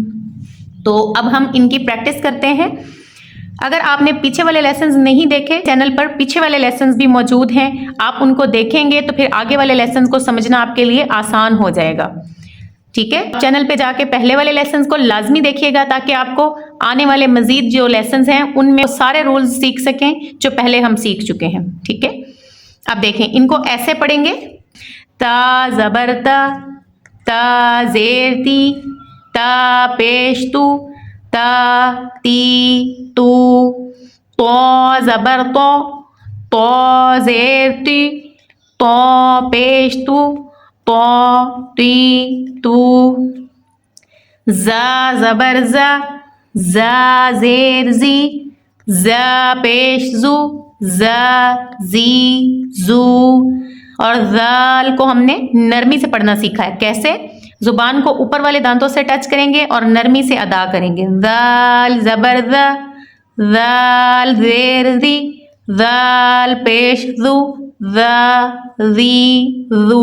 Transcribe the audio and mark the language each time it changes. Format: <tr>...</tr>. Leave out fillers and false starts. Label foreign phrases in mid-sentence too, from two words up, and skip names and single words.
<ur>تو اب ہم ان کی پریکٹس کرتے ہیں۔ اگر آپ نے پیچھے والے لیسنز نہیں دیکھے، چینل پر پیچھے والے لیسنز بھی موجود ہیں، آپ ان کو دیکھیں گے تو پھر آگے والے لیسنز کو سمجھنا آپ کے لیے آسان ہو جائے گا۔ ٹھیک ہے؟ چینل پہ جا کے پہلے والے لیسنز کو لازمی دیکھیے گا، تاکہ آپ کو آنے والے مزید جو لیسنز ہیں ان میں سارے رولز سیکھ سکیں جو پہلے ہم سیکھ چکے ہیں۔ ٹھیک ہے؟ اب دیکھیں، ان کو ایسے پڑھیں گے: تا زبر تا، تا زیر تی، تا پیش تو، تا تی تو، تو زبر تو، تو زیر تی، تو پیش تو، تو تی تو، زا زبر زا، زا زیر زی، زا پیش زو، زا زی زو۔ اور ذال کو ہم نے نرمی سے پڑھنا سیکھا ہے۔ کیسے؟ زبان کو اوپر والے دانتوں سے ٹچ کریں گے اور نرمی سے ادا کریں گے۔ ذال زبر ذا، ذال زیر ذی، ذال پیش ذو، ذا ذی ذو۔</ur>